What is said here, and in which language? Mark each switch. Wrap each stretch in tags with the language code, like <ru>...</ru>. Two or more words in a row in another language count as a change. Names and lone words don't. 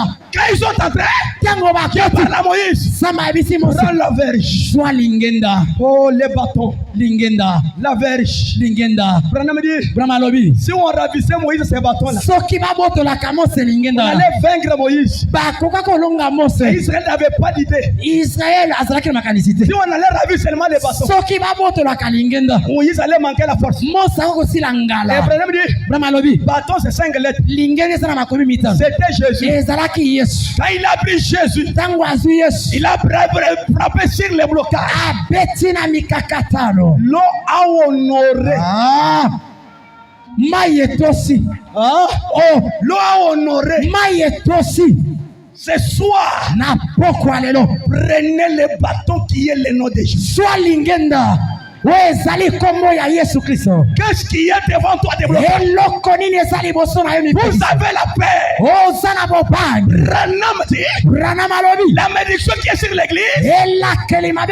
<fr>Quand ils sont entrés,</fr> <ln>Tango Dieu bakoti.</ln> <fr>parle à Moïse.</fr> <ln>Nzambe ayebisi mose.</ln> <fr>Prends la verge.</fr> <ln>Zwa lingenda.</ln> <fr>Oh, les bâtons.</fr> <ln>Lingenda.</ln> <fr>La verge.</fr> <ln>Lingenda.</ln> <fr>Branham dit,</fr> <ln>Brahma alobi.</ln> <fr>si on ravissait Moïse ces bâtons-là,</fr> <ln>Soki babotolaka mose</ln> <fr>on</fr> <ln>lingenda.</ln> <fr>allait vaincre Moïse.</fr> <ln>Bakoka kolonga mose.</ln> <fr>Israël n'avait pas d'idée.</fr> <ln>Israël azalaki na makanisi te.</ln> <fr>Si on allait ravir seulement les bâtons,</fr> <ln>Soki babotolaka lingenda.</ln> <fr>Moïse allait manquer la force. Et</fr> <ln>Mose akokosila ngala.</ln> <fr>Branham dit,</fr> <ln>Brahma alobi.</ln> <fr>bâton c'est 5 lettres.</fr> <ln>Lingenda eza na makomi mitano.</ln> <fr>C'était Jésus.</fr> <ln>Ezalaki Yesu.</ln> <fr>Quand il a pris Jésus,</fr> <ln>Tango azwi Yesu.</ln> <fr>il a frappé sur les blocages.</fr> <ln>Abeti na mikakatano.</ln> <fr>L'eau a honoré.</fr> <ln>Ah, mai etosi.</ln> <fr>Hein? Oh, L'eau a honoré.</fr> <ln>mai etosi.</ln> <fr>Ce soir,</fr> <ln>Na poko ya lelo.</ln> <fr>prenez le bâton qui est le nom de Jésus.</fr> <ln>Zwa lingenda</ln> <fr>Qu'est-ce qui est devant toi de blocage? Vous avez la paix. La malédiction qui est sur l'église, c'est la paix.</fr>